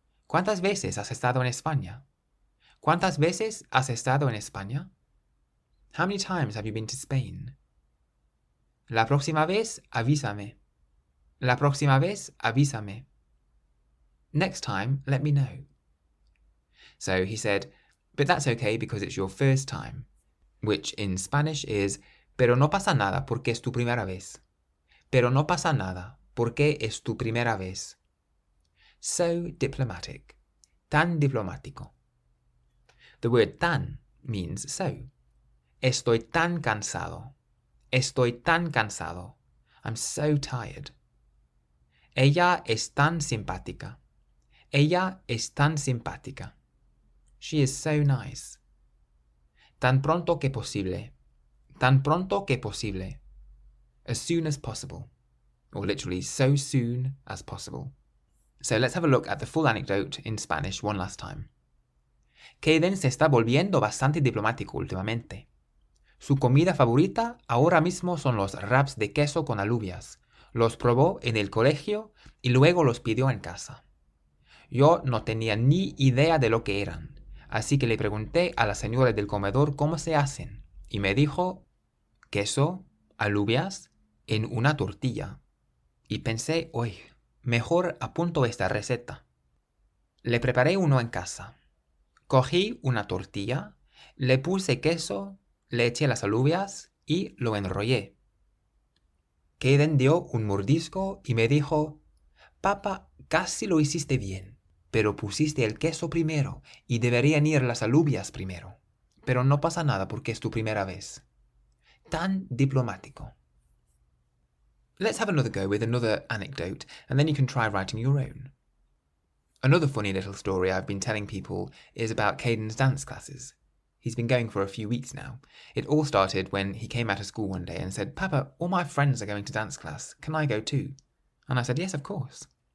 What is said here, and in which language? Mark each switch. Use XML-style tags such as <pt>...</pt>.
<es>¿Cuántas veces has estado en España? ¿Cuántas veces has estado en España?</es> <en>How many times have you been to Spain?</en> <es>La próxima vez, avísame. La próxima vez, avísame.</es> <en>Next time, let me know. So he said, but that's okay because it's your first time, which in Spanish is,</en> <es>pero no pasa nada porque es tu primera vez. Pero no pasa nada porque es tu primera vez.</es> <en>So diplomatic.</en> <es>Tan diplomático.</es> <en>The word tan means so.</en> <es>Estoy tan cansado. Estoy tan cansado.</es> <en>I'm so tired.</en> <es>Ella es tan simpática. Ella es tan simpática.</es> <en>She is so nice.</en> <es>Tan pronto que posible. Tan pronto que posible.</es> <en>As soon as possible. Or literally, so soon as possible. So let's have a look at the full anecdote in Spanish one last time.</en> <es>Kayden se está volviendo bastante diplomático últimamente. Su comida favorita ahora mismo son los wraps de queso con alubias. Los probó en el colegio y luego los pidió en casa. Yo no tenía ni idea de lo que eran, así que le pregunté a la señora del comedor cómo se hacen, y me dijo queso, alubias, en una tortilla. Y pensé, uy, mejor apunto esta receta. Le preparé uno en casa. Cogí una tortilla, le puse queso, le eché las alubias y lo enrollé. Kayden dio un mordisco y me dijo, papá, casi lo hiciste bien, pero pusiste el queso primero y deberían ir las alubias primero. Pero no pasa nada porque es tu primera vez. Tan diplomático.</es> <en>Let's have another go with another anecdote, and then you can try writing your own. Another funny little story I've been telling people is about Kayden's dance classes. He's been going for a few weeks now. It all started when he came out of school one day and said, Papa, all my friends are going to dance class. Can I go too? And I said, yes, of course.</en>